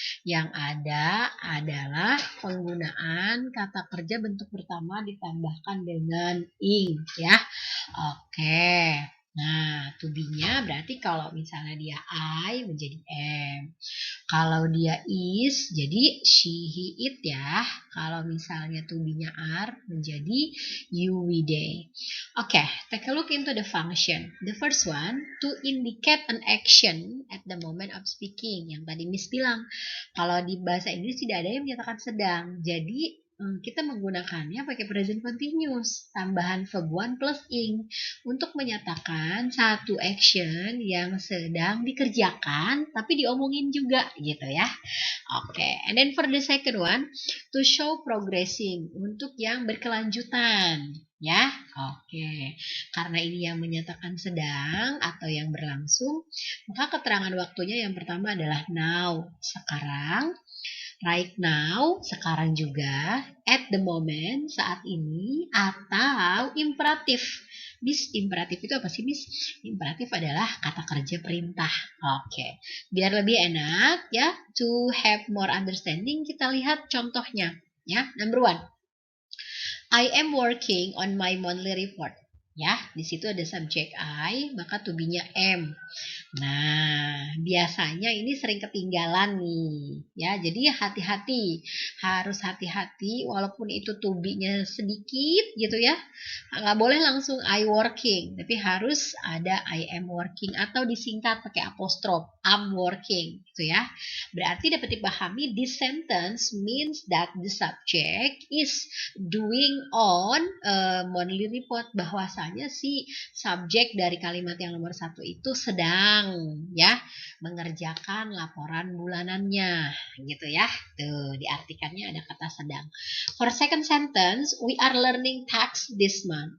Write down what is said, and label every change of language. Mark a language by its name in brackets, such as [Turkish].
[Indonesian] Yang ada adalah penggunaan kata kerja bentuk pertama ditambahkan dengan ing, ya. Oke. Nah, to be-nya berarti kalau misalnya dia I menjadi am. Kalau dia is jadi she, he, it ya. Kalau misalnya to be-nya are menjadi you, we, they. [English] Oke, take a look into the function. The first one, to indicate an action at the moment of speaking. [Indonesian] Yang tadi Miss bilang, kalau di bahasa Inggris tidak ada yang menyatakan sedang. Jadi kita menggunakannya pakai present continuous, tambahan verb one plus ing untuk menyatakan satu action yang sedang dikerjakan tapi diomongin juga gitu ya. [English] Oke, and then for the second one, to show progressing, [Indonesian] untuk yang berkelanjutan ya. Oke, karena ini yang menyatakan sedang atau yang berlangsung, maka keterangan waktunya yang pertama adalah now, sekarang. [English] Right now, [Indonesian] sekarang juga, [English] at the moment, [Indonesian] saat ini, atau imperatif. Miss, imperatif itu apa sih, Miss? Imperatif adalah kata kerja perintah. Oke. Biar lebih enak ya, [English] to have more understanding, [Indonesian] kita lihat contohnya. Ya, number one. [English] I am working on my monthly report. [Indonesian] Ya, di situ ada subjek I, maka to be-nya am. Nah, biasanya ini sering ketinggalan nih, ya. Jadi hati-hati, harus hati-hati walaupun itu to be-nya sedikit gitu ya. Nggak boleh langsung I working, tapi harus ada I am working atau disingkat pakai apostrof, I'm working gitu ya. Berarti dapat dipahami [English] this sentence means that the subject is doing on monthly report, [Indonesian] bahwasanya si subjek dari kalimat yang nomor satu itu sedang ya mengerjakan laporan bulanannya gitu ya. Tuh diartikannya ada kata sedang. [English] For second sentence, we are learning tax this month.